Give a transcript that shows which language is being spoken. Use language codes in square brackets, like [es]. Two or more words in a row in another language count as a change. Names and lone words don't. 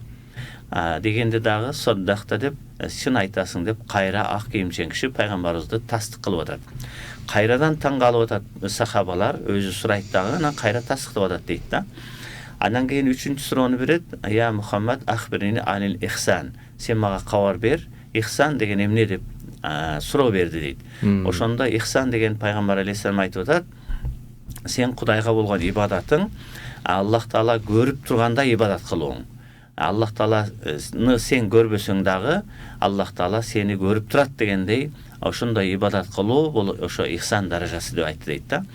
[ky] Дегенде дагы саддакта деп, чын айтасың деп кайра ак кийимчен киши пайгамбарыбызды тастык кылып атат. Кайрадан таң калып атат сахабалар, өзү сурайт дагы, анан кайра тастыктап атат дейт да. Андан кийин үчүнчү суроону берет. [ar] يا محمد، أخبرني عن الإحسان. [ky] Сен мага кабар бер, ихсан деген эмне деп суроо берди дейт. Ошондо ихсан деген пайгамбар алейхисалам айтып атат, сен Кудайга болгон ибадатың Аллах Таала көрүп турганда ибадат кылууң. Аллах Тааланы сен көрбөсөң дагы Аллах Таала сени көрүп турат дегендей, ошондой ибадат кылуу бул ошо ихсан даражасы деп айтты дейт да.